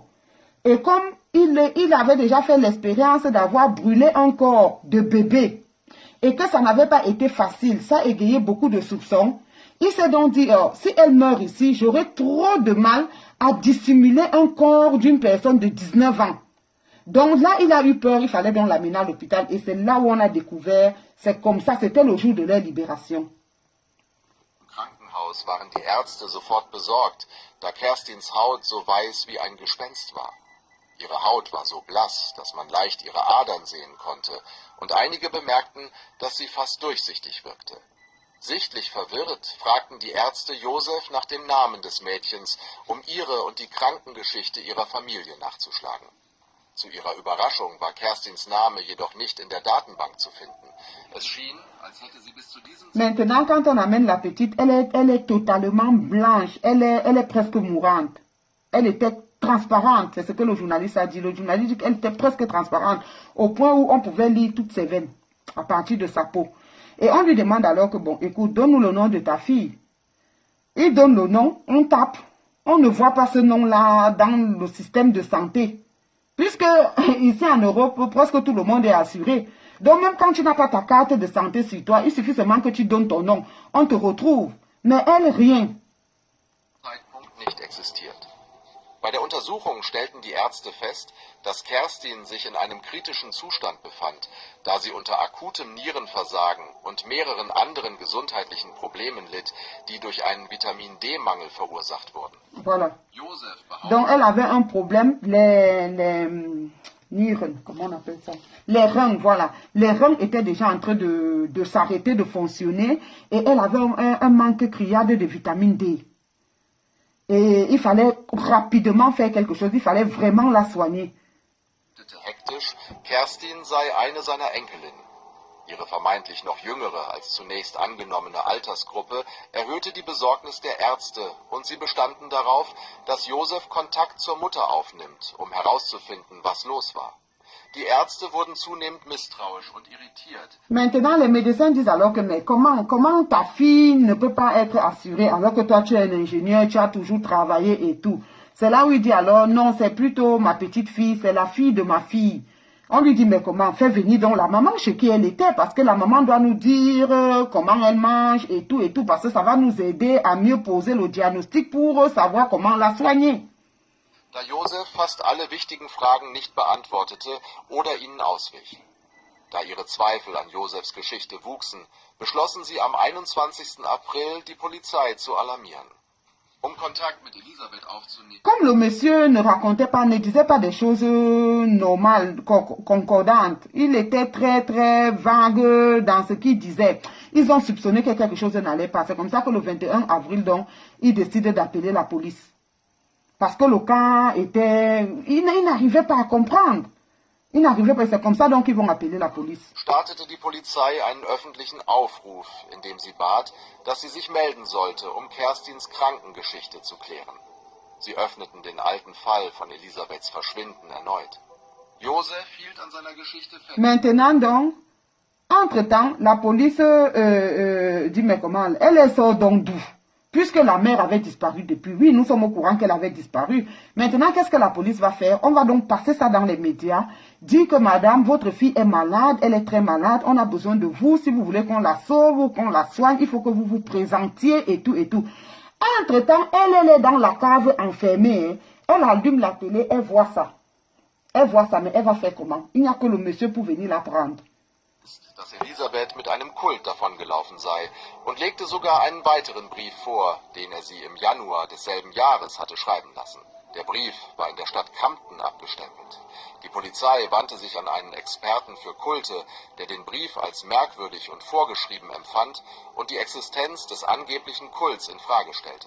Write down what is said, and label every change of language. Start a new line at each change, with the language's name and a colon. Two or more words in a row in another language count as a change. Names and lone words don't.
French: Et comme il avait déjà fait l'expérience d'avoir brûlé un corps de bébé, et que ça n'avait pas été facile, ça a égayé beaucoup de soupçons, il s'est donc dit, oh, si elle meurt ici, j'aurai trop de mal à dissimuler un corps d'une personne de 19 ans. Donc là, il a eu peur, il fallait donc l'amener à l'hôpital. Et c'est là où on a découvert, c'est comme ça, c'était le jour de leur libération.
German: Im Krankenhaus waren die Ärzte sofort besorgt, da Kerstins Haut so weiß wie ein Gespenst war. Ihre Haut war so blass, dass man leicht ihre Adern sehen konnte, und einige bemerkten, dass sie fast durchsichtig wirkte. Sichtlich verwirrt fragten die Ärzte Josef nach dem Namen des Mädchens, um ihre und die Krankengeschichte ihrer Familie nachzuschlagen. Zu ihrer Überraschung war Kerstins Name jedoch nicht in der Datenbank zu finden. Es schien, als hätte sie bis zu diesem
French: Maintenant, quand on amène la petite, elle est totalement blanche, elle est presque mourante. Elle était transparente, c'est ce que le journaliste a dit. Le journaliste dit qu'elle était presque transparente, au point où on pouvait lire toutes ses veines, à partir de sa peau. Et on lui demande alors que, bon, écoute, donne-nous le nom de ta fille. Il donne le nom, on tape. On ne voit pas ce nom-là dans le système de santé. Puisque ici en Europe, presque tout le monde est assuré. Donc même quand tu n'as pas ta carte de santé sur toi, il suffit seulement que tu donnes ton nom. On te retrouve. Mais elle, rien.
German: Zeitpunkt nicht existiert. Bei der Untersuchung stellten die Ärzte fest, dass Kerstin sich in einem kritischen Zustand befand, da sie unter akutem Nierenversagen und mehreren anderen gesundheitlichen Problemen litt, die durch einen Vitamin-D-Mangel verursacht wurden.
French: Voilà. Donc elle avait un problème, les nieren, comment on appelle ça? Les reins, voilà. Les reins étaient déjà en train de s'arrêter de fonctionner et elle avait un manque criard de vitamine D. Et il fallait rapidement faire quelque chose, il fallait vraiment la soigner.
German: Hektisch, Kerstin sei eine seiner Enkelinnen. Ihre vermeintlich noch jüngere als zunächst angenommene Altersgruppe erhöhte die Besorgnis der Ärzte und sie bestanden darauf, dass Josef Kontakt zur Mutter aufnimmt, um herauszufinden, was los war. Die Ärzte wurden zunehmend misstrauisch und irritiert.
French: Maintenant, les médecins disent alors que, mais comment ta fille ne peut pas être assurée alors que toi tu es un ingénieur, tu as toujours travaillé et tout. C'est là où il dit alors, non, c'est plutôt ma petite fille, c'est la fille de ma fille. On lui dit, mais comment? Fais venir donc la maman chez qui elle était, parce que la maman doit nous dire comment elle mange et tout, parce que ça va nous aider à mieux poser le diagnostic pour savoir comment la soigner.
German: Da Josef fast alle wichtigen Fragen nicht beantwortete oder ihnen auswich. Da ihre Zweifel an Josefs Geschichte wuchsen, beschlossen sie am 21. April, die Polizei zu alarmieren. Um Kontakt mit Elisabeth aufzunehmen.
French: Comme le monsieur ne racontait pas, ne disait pas des choses normales, concordantes, il était très très vague dans ce qu'il disait. Ils ont soupçonné que quelque chose n'allait pas. C'est comme ça que le 21 avril, donc, ils décident d'appeler la police. Parce que le cas était... Il n'arrivait pas à comprendre. Ils n'arrivaient pas, c'est comme ça donc ils vont appeler la police.
German: Startete die Polizei einen öffentlichen Aufruf, in dem sie bat, dass sie sich melden sollte, um Kerstins Krankengeschichte zu klären. Sie öffneten den alten Fall von Elisabeths Verschwinden erneut. Josef hielt an seiner Geschichte fest.
French: Maintenant donc, entre-temps, la police dit mais comment, elle sort donc d'où? Puisque la mère avait disparu depuis. Oui, nous sommes au courant qu'elle avait disparu. Maintenant, qu'est-ce que la police va faire? On va donc passer ça dans les médias. Dire que madame, votre fille est malade, elle est très malade, on a besoin de vous. Si vous voulez qu'on la sauve ou qu'on la soigne, il faut que vous vous présentiez et tout et tout. Entre-temps, elle est dans la cave enfermée. Hein. Elle allume la télé, elle voit ça. Elle voit ça, mais elle va faire comment? Il n'y a que le monsieur pour venir la prendre.
German: Dass Elisabeth mit einem Kult davongelaufen sei und legte sogar einen weiteren Brief vor, den er sie im Januar desselben Jahres hatte schreiben lassen. Der Brief war in der Stadt Kempten abgestempelt. Die Polizei wandte sich an einen Experten für Kulte, der den Brief als merkwürdig und vorgeschrieben empfand und die Existenz des angeblichen Kults in Frage stellte.